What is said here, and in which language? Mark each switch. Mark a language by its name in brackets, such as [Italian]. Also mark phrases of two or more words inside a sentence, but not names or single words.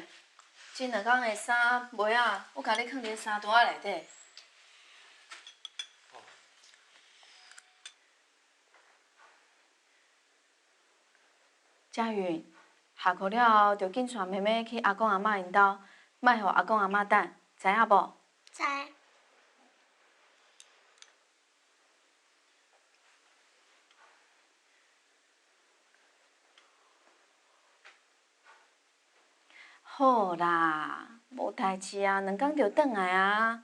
[Min Nan Chinese] 这两天的衫袜仔，我甲你放伫衫袋内底。佳云，下课了后就紧带妹妹去阿公阿嬷因兜，莫互阿公阿嬷等，知影无？知。好啦，无代志啊，2天就转来啊。